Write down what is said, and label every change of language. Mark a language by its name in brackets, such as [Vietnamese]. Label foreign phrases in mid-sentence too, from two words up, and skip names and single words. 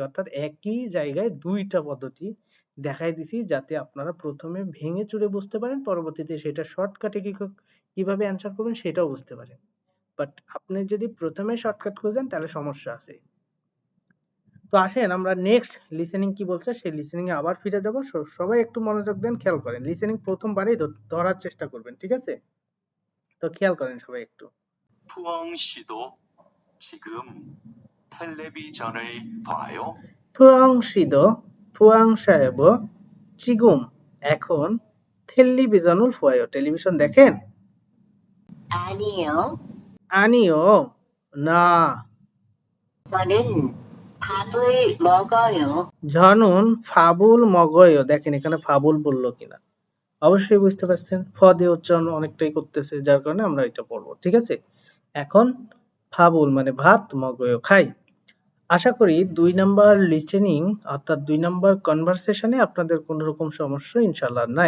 [Bangla] অর্থাৎ একই জায়গায় দুইটা পদ্ধতি দেখাই দিছি, যাতে আপনারা প্রথমে ভেঙে চুরে বুঝতে পারেন, পরবর্তীতে সেটা শর্টকাটে কিভাবে অ্যান্সার করবেন সেটাও বুঝতে পারেন। বাট আপনি যদি প্রথমে শর্টকাট খুঁজেন তাহলে সমস্যা আছে। তো আসেন আমরা নেক্সট লিসেনিং কি বলছে সেই লিসেনিং এ আবার ফিরে যাব। সবাই একটু মনোযোগ দেন, খেয়াল করেন, লিসেনিং প্রথমবারই ধরার চেষ্টা করবেন, ঠিক আছে? তো খেয়াল করেন সবাই একটু। [Korean] 푸엉 씨도 지금 텔레비전을 봐요. [Bangla] ফুয়াং শিদো, ফুয়াং সাহেব, চিগুম এখন, [Korean] 텔레비전을 봐요 [Bangla] টেলিভিশন দেখেন। [Korean] 아니요. 아니요 না, 저는 밥을 먹어요. 저는 밥을 먹어요, [Bangla] দেখেন এখানে ফাবুল বললো কিনা, অবশ্যই বুঝতে পারছেন ফ দিয়ে উচ্চারণ অনেকটাই করতেছে, যার কারণে আমরা এটা পড়বো। ঠিক আছে, এখন ফাবুল মানে ভাত, মগয় খাই। আশা করি 2 নাম্বার লিসেনিং অর্থাৎ 2 নাম্বার কনভারসেশনে আপনাদের কোনো রকম সমস্যা ইনশাআল্লাহ নাই।